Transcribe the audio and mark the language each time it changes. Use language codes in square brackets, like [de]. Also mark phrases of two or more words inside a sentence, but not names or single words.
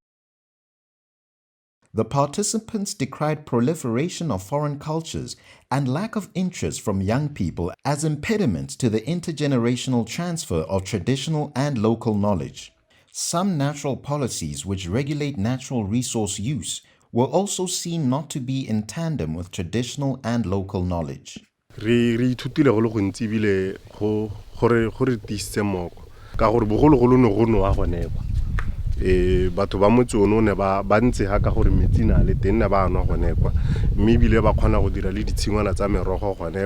[en] The participants decried proliferation of foreign cultures and lack of interest from young people as impediments to the intergenerational transfer of traditional and local knowledge. Some natural policies which regulate natural resource use were also seen not to be in tandem with traditional and local knowledge. [tn] Re ithutile go le gontsi bile go re tisitse moko ka gore bogologolo ne go noa gone kwa batho ba motse ono ne ba ntse ha ka gore metsi na le teng ne ba nwa gone kwa mme bile ba kgona go dira le ditshingwana tsa merogo gone